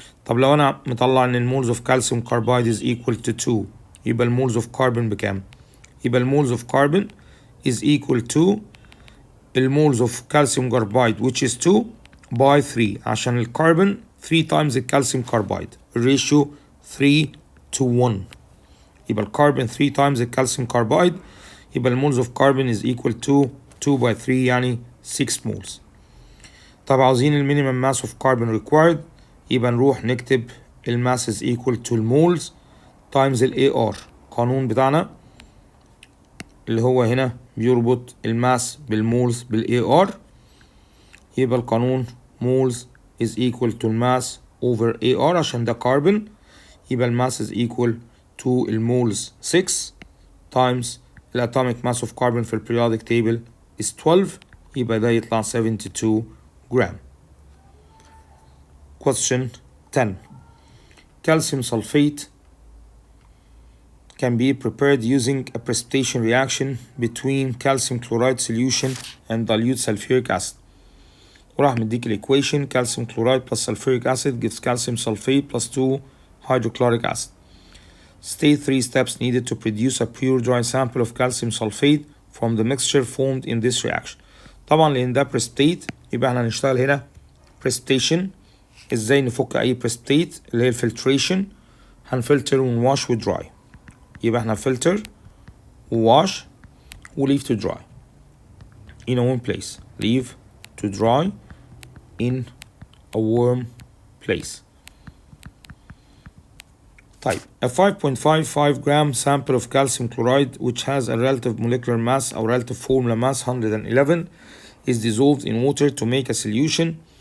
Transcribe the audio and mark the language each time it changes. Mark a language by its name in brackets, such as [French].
[Arabic] طب لو أنا مطلع إن المولز of calcium carbide [English] is equal to 2 [Arabic] يبقى المولز of carbon بكام؟ يبقى المولز of carbon is equal to المولز of calcium carbide [English] which is 2 by 3 [Arabic] عشان الكربون 3 times الكالسيوم carbide الريشيو [English] 3 to 1 [Arabic] يبقى الكربون 3 times الكالسيوم carbide يبقى المولز of carbon [English] is equal to 2 by 3 [Arabic] يعني 6 moles. طب عاوزين المينيمم ماس of carbon required يبقى نروح نكتب الماس is equal to المولز times ال AR. القانون بتاعنا اللي هو هنا بيربط الماس بالمولز بال AR يبقى القانون [English] moles is equal to [Arabic] الماس over AR عشان ده كاربون يبقى الماس is equal to المولز 6 times الatomic mass of carbon في [English] periodic table is 12 [Arabic] يبقى ده يطلع 72 gram. [English] Question 10. Calcium sulfate can be prepared using a precipitation reaction between calcium chloride solution and dilute sulfuric acid. [Arabic] وراح مديك [English] equation calcium chloride plus sulfuric acid gives calcium sulfate plus 2 hydrochloric acid. State 3 steps needed to produce a pure dry sample of calcium sulfate from the mixture formed in this reaction. [Arabic] طبعا لأن ده precipitate يبقى احنا هنشتغل هنا precipitation. ازاي نفك أي precipitate اللي هي الفلتريشن هنفلتر ونواش ودراي يبقى احنا filter wash و [English] leave to dry in a warm place. Leave to dry in a warm place. طيب a 5.55 gram sample of calcium chloride which has a relative molecular mass or relative formula mass 111 is dissolved in water to make a solution.